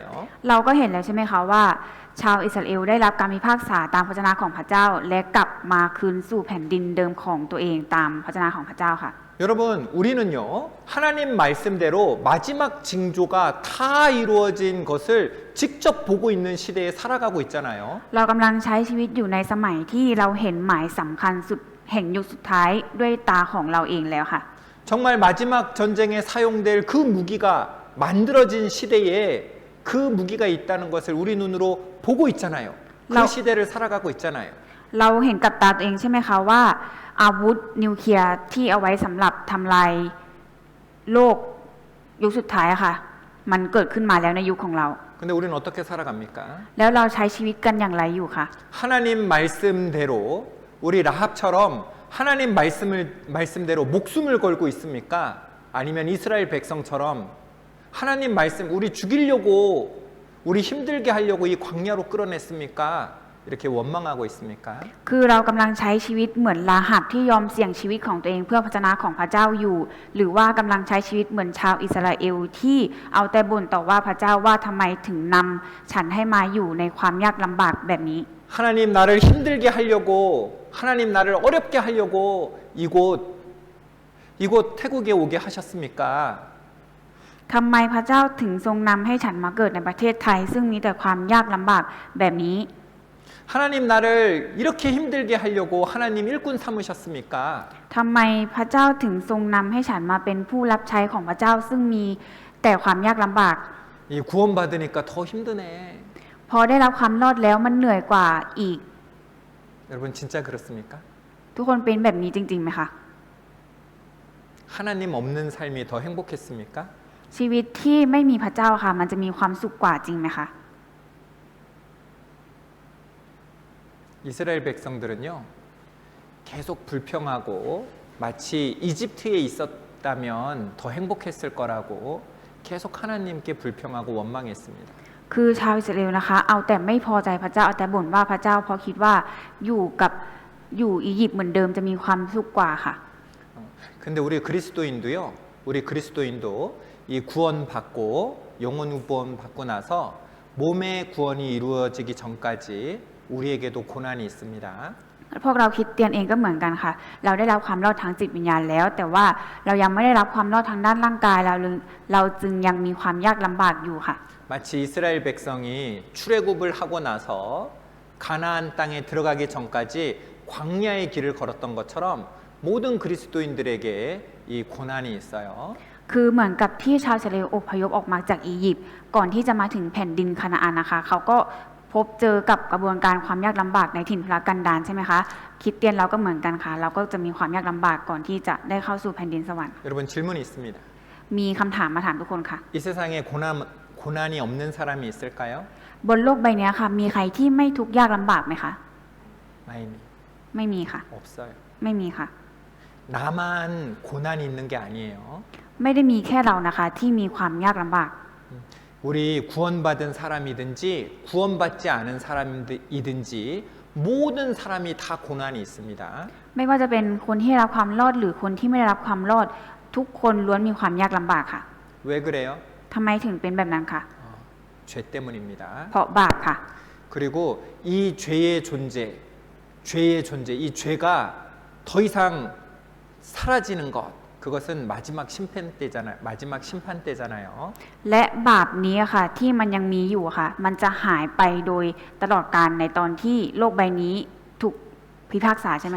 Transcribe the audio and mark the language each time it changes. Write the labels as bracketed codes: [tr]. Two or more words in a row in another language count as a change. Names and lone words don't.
[th] เราก็เห็นแล้วใช่ไหมคะว่าชาวอิสราเอลได้รับการพิพากษาตามพระวจนะของพระเจ้าและกลับมาคืนสู่แผ่นดินเดิมของตัวเองตามพระวจนะของพระเจ้าค่ะ [ko] 여러분 우리는요 하나님 말씀대로 마지막 징조가 다 이루어진 것을 직접 보고 있는 시대에 살아가고 있잖아요. [th] เรากำลังใช้ชีวิตอยู่ในสมัยที่เราเห็นหมายสำคัญสุดแห่งยุคสุดท้ายด้วยตาของเราเองแล้วค่ะ [ko] 정말 마지막 전쟁에 사용될 그 무기가 만들어진 시대에 그 무기가 있다는 것을 우리 눈으로 보고 있잖아요. 그 시대를 살아가고 있잖아요. [th] เราเห็นกับตาตัวเองใช่ไหมคะว่าอาวุธนิวเคลียร์ที่เอาไว้สำหรับทำลายโลกยุคสุดท้ายอะค่ะมันเกิดขึ้นมาแล้วในยุคของเรา [ko] 근데 우리는 어떻게 살아갑니까? [th] แล้วเราใช้ชีวิตกันอย่างไรอยู่คะ [ko] 하나님 말씀대로 우리 라합처럼 하나님 말씀대로 목숨을 걸고 있습니까? 아니면 이스라엘 백성처럼 하나님 말씀 우리 죽이려고 우리 힘들게 하려고 이 광야로 끌어냈습니까? 이렇게 원망하고 있습니까? [th] คือเรากำลังใช้ชีวิตเหมือนราหับที่ยอมเสี่ยงชีวิตของตัวเองเพื่อพระวจนะของพระเจ้าอยู่ หรือว่ากำลังใช้ชีวิตเหมือนชาวอิสราเอลที่เอาแต่บ่นต่อว่าพระเจ้าว่าทำไมถึงนำฉันให้มาอยู่ในความยากลำบากแบบนี้ [ko] 하나님 나를 힘들게 하려고 하나님 나를 어렵게 하려고 이곳 태국에 오게 하셨습니까? [th] ทำไมพระเจ้าถึงทรงนำให้ฉันมาเกิดในประเทศไทยซึ่งมีแต่ความยากลำบากแบบนี้ [ko] 하나님 나를 이렇게 힘들게 하려고 하나님 일꾼 삼으셨습니까? [th] ทำไมพระเจ้าถึงทรงนำให้ฉันมาเป็นผู้รับใช้ของพระเจ้าซึ่งมีแต่ความยากลำบาก [ko] 이 구원받으니까 더 힘드네. [th] พอได้รับความรอดแล้วมันเหนื่อยกว่าอีก [ko] 여러분 진짜 그렇습니까? [th] ทุกคนเป็นแบบนี้จริงๆไหมคะ [ko] 하나님 없는 삶이 더 행복했습니까? [th] ชีวิตที่ไม่มีพระเจ้าค่ะมันจะมีความสุขกว่าจริงไหมคะ [ko] 이스라엘 백성들은요 계속 불평하고 마치 이집트에 있었다면 더 행복했을 거라고 계속 하나님께 불평하고 원망했습니다. [th] คือชาวอิสราเอลนะคะเอาแต่ไม่พอใจพระเจ้าเอาแต่บ่นว่าพระเจ้าเพราะคิดว่าอยู่อียิปต์เหมือนเดิมจะมีความสุขกว่าค่ะ [ko] 근데 우리 그리스도인도 이 구원받고 영혼 구원 받고 나서 몸의 구원이 이루어지기 전까지 우리에게도 고난이 있습니다. [th] พวกเราคริสเตียนเองก็เหมือนกันค่ะเราได้รับความรอดทางจิตวิญญาณแล้ว แต่ว่าเรายังไม่ได้รับความรอดทางด้านร่างกายเราจึงยังมีความยากลำบากอยู่ค่ะ [ko] 마치 이스라엘 백성이 출애굽을 하고 나서 가나안 땅에 들어가기 전까지 광야의 길을 걸었던 것처럼 모든 그리스도인들에게 이 고난이 있어요. [th] คือเหมือนกับที่ชาวอิสราเอลอพยพออกมาจากอียิปต์ก่อนที่จะมาถึงแผ่นดินคานาอันนะคะเขาก็พบเจอกับกระบวนการความยากลำบากในถิ่นทุรกันดารใช่ไหมคะคริสเตียนเราก็เหมือนกันค่ะเราก็จะมีความยากลำบากก่อนที่จะได้เข้าสู่แผ่นดินสวรรค์ [ko] 여러분 질문이 있습니다. [th] มีคำถามมาถามทุกคนค่ะ [ko] 이 세상에 고난이 없는 사람이 있을까요? [th] บนโลกใบนี้ค่ะมีใครที่ไม่ทุกข์ยากลำบากไหมคะ ไม่มี ไม่มีค่ะ [ko] 없어요. [th] ไม่มีค่ะ [ko] 나만 고난이 있는 게 아니에요. [th] ไม่ได้มีแค่เรานะคะที่มีความยากลำบาก [ko] 우리 구원받은 사람이든지 구원받지 않은 사람이든지 모든 사람이 다 고난이 있습니다. [th] ไม่ว่าจะเป็นคนที่ได้รับความรอดหรือคนที่ไม่ได้รับความรอดทุกคนล้วนมีความยากลำบากค่ะ [ko] 왜 그래요? [th] ทำไมถึงเป็นแบบนั้นคะ [ko] 죄 때문입니다. [th] เพราะบาปค่ะ [ko] 그리고 이 죄의 존재, 이 죄가 더 이상 사라지는 것, 그것은 마지막 심판 때잖아요. [th] และบาปนี้ค่ะที่มันยังมีอยู่ค่ะมันจะหายไปโดยตลอดกาลในตอนที่โลกใบนี้ถูกพิพากษาใช่ไหมคะ